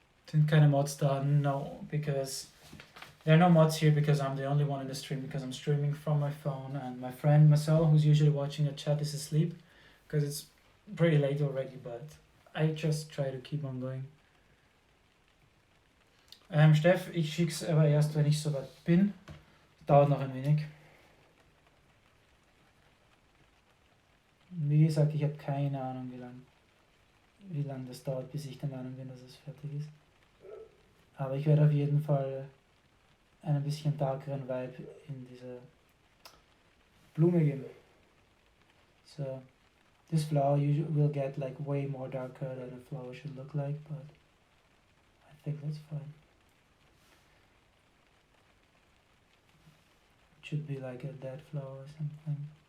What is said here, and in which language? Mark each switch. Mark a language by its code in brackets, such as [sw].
[en] Didn't kind of mods done? No, because there are no mods here because I'm the only one in the stream because I'm streaming from my phone and my friend Marcel, who's usually watching the chat, is asleep because it's pretty late already, but I just try to keep on going. [de] Steff, ich schick's aber erst, wenn ich soweit bin. Dauert noch ein wenig. Wie gesagt, ich habe keine Ahnung, wie lang das dauert, bis ich der Meinung bin, dass es fertig ist. Aber ich werde auf jeden Fall einen bisschen darkeren Vibe in diese Blume geben. [en] So, this flower you will get like way more darker than a flower should look like, but I think that's fine. It should be like a dead flower or something.